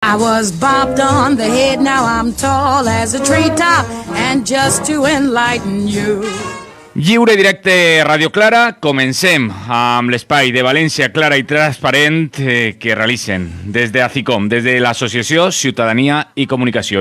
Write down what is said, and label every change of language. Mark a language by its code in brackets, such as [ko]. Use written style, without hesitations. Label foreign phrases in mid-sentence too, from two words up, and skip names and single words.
[en] I was bopped on the head, now I'm tall as a treetop, and just to enlighten you. [ca] Lliure i directe Radio Clara, comencem amb l'espai de València Clara i Transparent que realicen des de ACICOM, des de l'Associació Ciutadania i Comunicació.